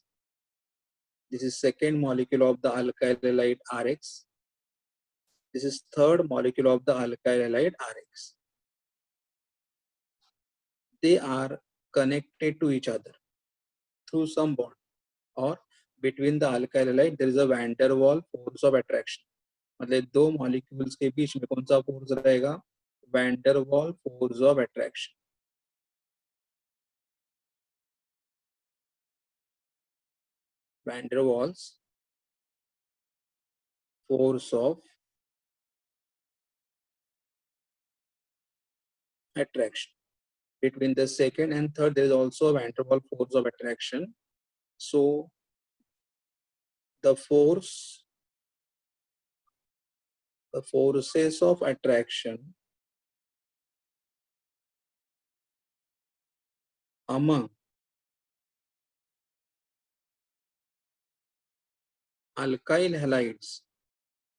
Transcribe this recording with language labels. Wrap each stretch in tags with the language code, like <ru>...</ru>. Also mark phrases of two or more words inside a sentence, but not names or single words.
<en>This is second molecule of the alkyl halide Rx. This is third molecule of the alkyl halide Rx. They are connected to each other through some bond, or between the alkyl halide there is a van der Waals force of attraction.</en> <hi>मतलब दो molecules के बीच में कौन सा force रहेगा?</hi> <en>Van der Waals force of attraction. Van der Waals force of attraction. Between the second and third, there is also a van der Waals force of attraction. So the forces of attraction among alkyl halides</en>